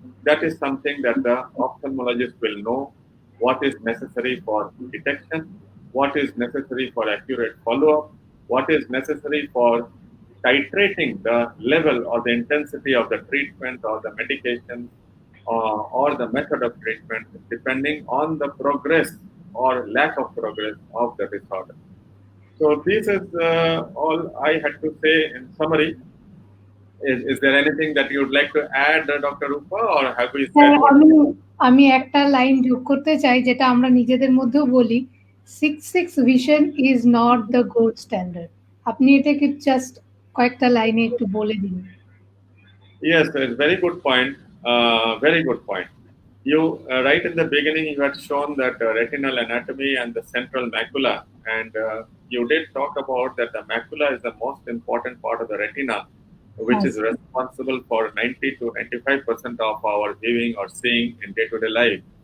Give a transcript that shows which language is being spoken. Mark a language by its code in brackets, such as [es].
[en] That is something that the ophthalmologist will know what is necessary for detection, what is necessary for accurate follow-up, what is necessary for titrating the level or the intensity of the treatment or the medication or the method of treatment depending on the progress or lack of progress of the disorder. So this is all I had to say in summary. Is there anything that you would like to add, Dr. Rupa, or have we [bn] হ্যাঁ, [en] said what? [bn] আমি আমি একটা line যোগ করতে চাই যেটা আমরা নিজেদের মধ্যেও বলি, 6/6 [en] Vision is not the gold standard. [bn] আপনি এটাকে জাস্ট কয়েকটা লাইনে একটু বলে দিন। [en] Yes, it's a very good point. Very good point. You right in the beginning, you had shown that retinal anatomy and the central macula, and you did talk about that the macula is the most important part of the retina, which is Yes. responsible for 90 to 95% of our viewing or seeing in day-to-day life.